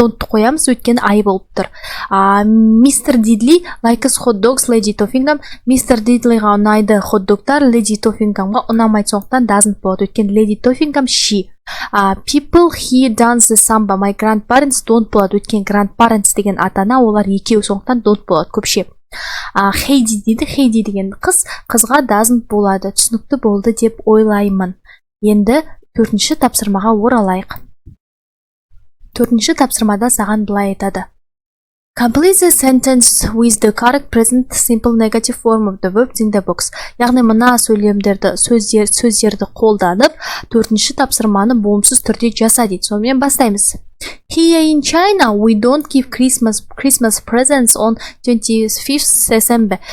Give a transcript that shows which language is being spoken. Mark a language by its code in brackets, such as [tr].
[kk] Don't қоямыз, өткен I болып тұр. [en] Mr. Diddley likes hot dogs, Lady Toffingham. Mr. [kk] Diddleyға ұнайды хот-догтар, Lady Toffinghamға ұнамайды, сондықтан doesn't болады. [en] Өткен Lady Toffingham she. People here dance the samba, my grandparents don't болады. [kk] Өткен grandparents деген ата-ана, олар екеу, сондықтан don't болады, көпше. Heidi дейді, Heidi деген қызға doesn't болады. Түсінікті болды деп ойлаймын. Енді төртінші тапсырмаға оралайық. Төртінші тапсырмада саған былай айтады. [en] Complete the sentence with the correct present simple negative form of the verbs in the box. [kk] Яғни мына сөздерді қолданып, төртінші тапсырманы болымсыз түрде жаса дейді. Сонымен бастаймыз. [en] Here in China, we don't give Christmas presents on 25th December.